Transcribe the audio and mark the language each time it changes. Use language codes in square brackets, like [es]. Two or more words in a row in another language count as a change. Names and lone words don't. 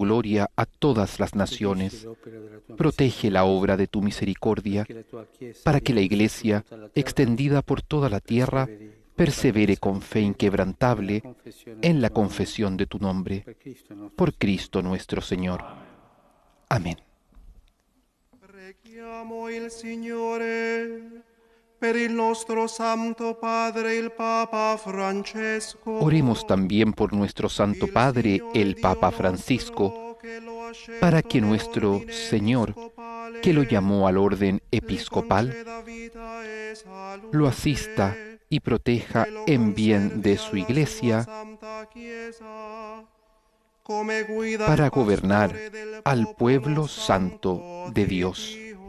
[es] gloria a todas las naciones, protege la obra de tu misericordia, para que la Iglesia, extendida por toda la tierra, persevere con fe inquebrantable en la confesión de tu nombre. Por Cristo nuestro Señor. Amén. [it] Preghiamo il Signore per il nostro Santo Padre, il Papa Francesco. [es] Oremos también por nuestro Santo Padre, el Papa Francisco, para que nuestro Señor, que lo llamó al orden episcopal, lo asista y proteja en bien de su Iglesia, para gobernar al pueblo santo de Dios.